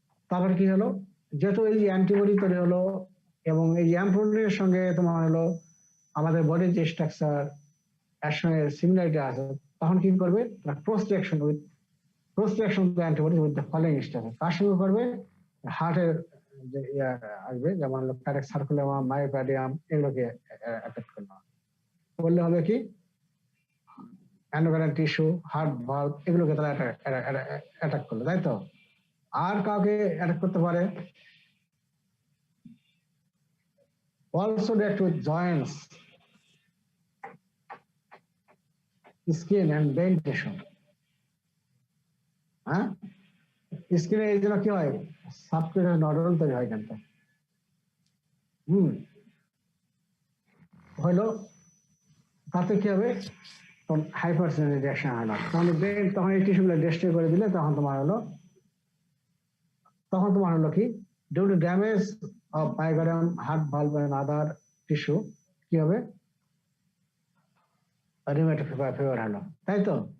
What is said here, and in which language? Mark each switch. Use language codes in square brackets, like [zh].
[bn] তারপরে কি হলো, যেহেতু এই অ্যান্টিবডি তৈরি হলো এবং এই এম প্রোটিনের সঙ্গে তোমার হলো আমাদের বডির যে স্ট্রাকচার এর সঙ্গে সিমিলারিটি আছে, তখন কি করবে [en] cross reaction to antibody with the following structure, [bn] কার সঙ্গে করবে হার্টের যে আসবে, যেমন কার্ডিয়াক সার্কুলাম, মায়োকার্ডিয়াম, এগুলোকে অ্যাটাক করলে হবে কি এন্ডোক্রাইন টিস্যু, হার্ট ভালভ, এগুলোকে তারা অ্যাটাক করলো, তাই তো। আর কাউকে অ্যাটাক করতে পারে [en] also react with joints, skin and brain tissue. [bn] হ্যাঁ, স্কিনে এই জন্য কি হয়, সাবকিউটাস নডুল তৈরি হয় কিন্তু হলো, তাতে কি হবে, তখন হাইপারসেন্সিটিভ রিঅ্যাকশন হলো, তখন এই টিস্যুগুলো ডিস্ট্রয় করে দিলে তখন তোমার হলো কি, due to damage of পাইগারাম, heart valve and other tissue কি হবে, রিউমেটয়েড ফিভার হলো, তাই তো?